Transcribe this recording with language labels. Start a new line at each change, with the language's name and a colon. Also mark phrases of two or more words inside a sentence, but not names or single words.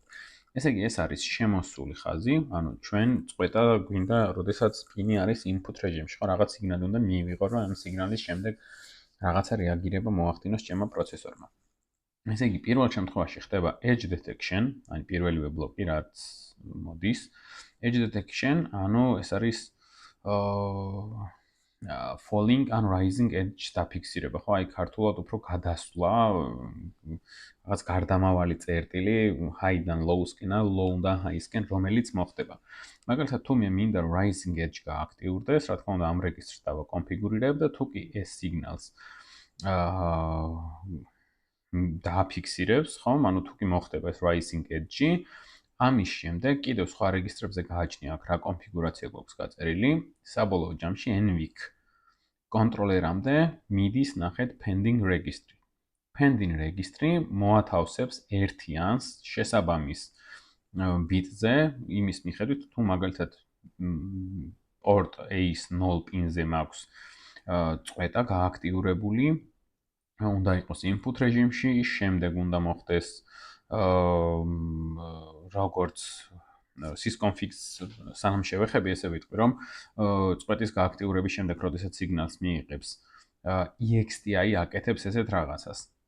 Georgian: ესე იგი, ეს არის შემოსული ხაზი, ანუ ჩვენ წყვეტა გვინდა, როდესაც პინი არის input რეჟიმში, ხო, რაღაც სიგნალი უნდა მიიღო, რომ ამ სიგნალის შემდეგ რაღაცა რეაგირება მოახდინოს ჩემმა პროცესორმა. ესე იგი, პირველ შემთხვევაში ხდება
English: edge detection,
Georgian: ანუ პირველივე ბლოკი, რაც მოდის.
English: Edge detection,
Georgian: ანუ ეს არის
English: falling and rising edge
Georgian: დაფიქსირება, ხო, ქართულად უფრო გადასვლა, რაღაც გარდამავალი წერტილი
English: high-დან low-სკენ, low-დან high-სკენ,
Georgian: რომელიც მოხდება. მაგალითად, თუ მე მინდა
English: rising edge
Georgian: გააქტიურდეს, რა თქმა უნდა, ამ რეგისტრს დავაკონფიგურირებ და თუ კი ეს სიგნალს დააფიქსირებს, ხო, ანუ თუ კი მოხდება ეს
English: rising edge-ი,
Georgian: ამის შემდეგ კიდევ სხვა რეგისტრებზე გააჩნია აქ რა კონფიგურაცია გვაქვს გაწერილი, საბოლოო ჯამში NVIC კონტროლერამდე მიდის ნახეთ
English: pending registry. Pending registry
Georgian: მოათავსებს ერთიანს შესაბამის ბიტზე, იმის მიხედვით თუ მაგალითად port A-ის 0 პინზე მაქვს წყვეტა გააქტიურებული, უნდა იყოს input რეჟიმში, შემდეგ უნდა მოხდეს როგორც sysconfig-ს სანამ შევეხები, ესე ვიტყვი, რომ წვეთის გააქტიურების შემდეგ, როდესაც სიგნალს მიიღებს, EXTI აკეთებს ესეთ რაღაცას.